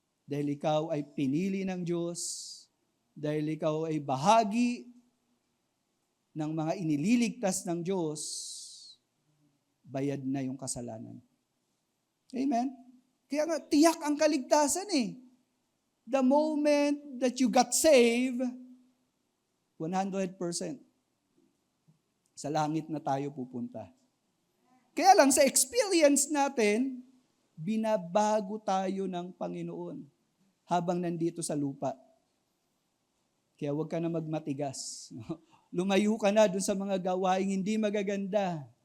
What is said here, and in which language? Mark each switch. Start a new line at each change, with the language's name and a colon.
Filipino: Dahil ikaw ay pinili ng Diyos, dahil ikaw ay bahagi ng mga inililigtas ng Diyos, bayad na yung kasalanan. Amen? Kaya nga, tiyak ang kaligtasan eh.
English: The moment that you got saved, 100%.
Filipino: Sa langit na tayo pupunta. Kaya lang sa experience natin, binabago tayo ng Panginoon habang nandito sa lupa. Kaya huwag ka na magmatigas. Lumayo ka na dun sa mga gawaing hindi magaganda.